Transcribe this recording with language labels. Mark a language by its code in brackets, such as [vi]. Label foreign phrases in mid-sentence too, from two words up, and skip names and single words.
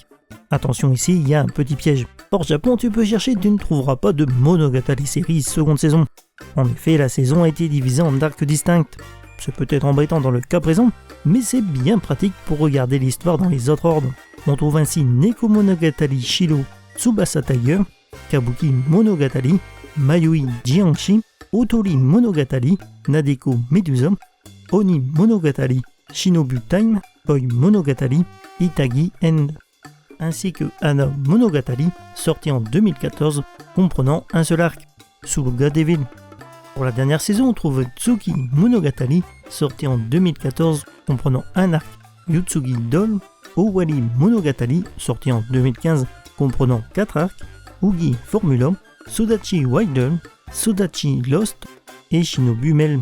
[fr] Attention ici, il y a un petit piège. Hors Japon, tu peux chercher, tu ne trouveras pas de Monogatari série seconde saison. En effet, la saison a été divisée en arcs distincts. C'est peut-être embêtant dans le cas présent, mais c'est bien pratique pour regarder l'histoire dans les autres ordres. On trouve ainsi Neko Monogatari Shiro Tsubasa Tiger, Kabuki Monogatari, Mayoi Jianshi, Otori Monogatari, Nadeko Medusa, Oni Monogatari, Shinobu Time, Koi Monogatari, Itagi End, ainsi que Hana Monogatari, sorti en 2014, comprenant un seul arc, Suluga Devil. Pour la dernière saison, on trouve Tsuki Monogatari, sorti en 2014, comprenant un arc, Yutsugi Doll, Owari Monogatari, sorti en 2015, comprenant 4 arcs, Ugi Formula, Sudachi Wilder, Sudachi Lost et Shinobu Mel.